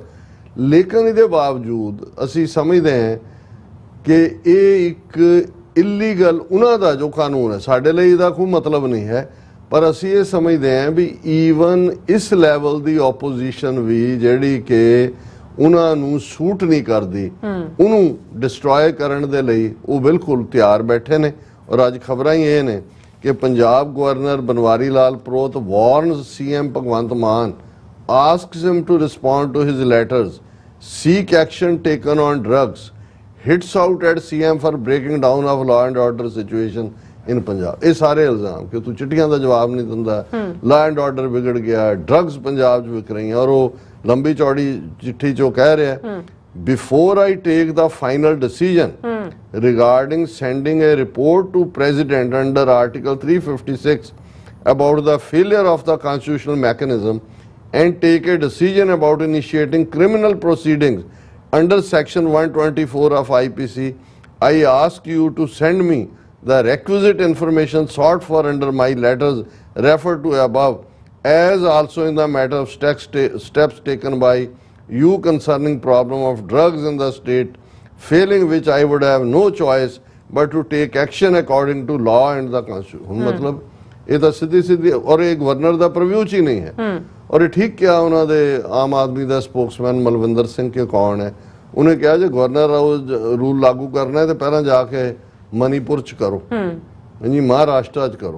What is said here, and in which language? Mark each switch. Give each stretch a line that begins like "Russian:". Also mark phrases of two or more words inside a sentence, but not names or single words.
Punjabi: ਲੇਕਿਨ ਇਹਦੇ ਬਾਵਜੂਦ ਅਸੀਂ ਸਮਝਦੇ ਹਾਂ ਕਿ ਇਹ ਇੱਕ ਇਲੀਗਲ ਉਹਨਾਂ ਦਾ ਜੋ ਕਾਨੂੰਨ ਹੈ, ਸਾਡੇ ਲਈ ਇਹਦਾ ਕੋਈ ਮਤਲਬ ਨਹੀਂ ਹੈ, ਪਰ ਅਸੀਂ ਇਹ ਸਮਝਦੇ ਹਾਂ ਵੀ ਈਵਨ ਇਸ ਲੈਵਲ ਦੀ ਆਪੋਜੀਸ਼ਨ ਵੀ ਜਿਹੜੀ ਕਿ ਉਹਨਾਂ ਨੂੰ ਸੂਟ ਨਹੀਂ ਕਰਦੀ, ਉਹਨੂੰ ਡਿਸਟਰੋਏ ਕਰਨ ਦੇ ਲਈ ਉਹ ਬਿਲਕੁਲ ਤਿਆਰ ਬੈਠੇ ਨੇ। ਔਰ ਅੱਜ ਖਬਰਾਂ ਹੀ ਇਹ ਨੇ ਕਿ
English: Punjab Governor Banwari Lal Prohit warns CM Bhagwant Mann, asks him to respond to his letters, seek action taken on drugs, hits out at CM for breaking down of law and order situation in Punjab।
Punjabi: ਇਹ ਸਾਰੇ ਇਲਜ਼ਾਮ ਕਿ ਤੂੰ ਚਿੱਠੀਆਂ ਦਾ ਜਵਾਬ ਨਹੀਂ ਦਿੰਦਾ,
English: law and order
Punjabi: ਵਿਗੜ ਗਿਆ, ਡਰੱਗਸ ਪੰਜਾਬ 'ਚ ਵਿਕ ਰਹੀਆਂ। ਔਰ ਉਹ ਲੰਬੀ ਚੌੜੀ ਚਿੱਠੀ 'ਚੋਂ ਕਹਿ ਰਿਹਾ,
English: before I take the final decision regarding sending a report to President under Article 356 about the failure of the constitutional mechanism and take a decision about initiating criminal proceedings under Section 124 of IPC, I ask you to send me the requisite information sought for under my letters referred to above, as also in the matter of steps taken by you concerning problem of drugs in the state, failing which I would have no choice but to take action according to law and the constitution।
Punjabi: मतलब ਇਹ ਤਾਂ ਸਿੱਧੀ ਸਿੱਧੀ, ਔਰ ਇਹ ਗਵਰਨਰ ਦਾ ਪ੍ਰਵਿਊ ਚ ਹੀ ਨਹੀਂ ਹੈ। ਔਰ ਇਹ ਠੀਕ ਕਿਹਾ ਉਹਨਾਂ ਦੇ ਆਮ ਆਦਮੀ ਦਾ ਸਪੋਕਸਮੈਨ ਮਲਵਿੰਦਰ ਸਿੰਘ ਕੇ ਕੌਣ ਹੈ, ਉਹਨੇ ਕਿਹਾ ਜੇ
English: governor rule
Punjabi: ਲਾਗੂ ਕਰਨਾ ਹੈ ਤੇ ਪਹਿਲਾਂ ਜਾ ਕੇ ਮਨੀਪੁਰ ਚ ਕਰੋ, ਜੀ ਮਹਾਰਾਸ਼ਟਰ ਚ ਕਰੋ।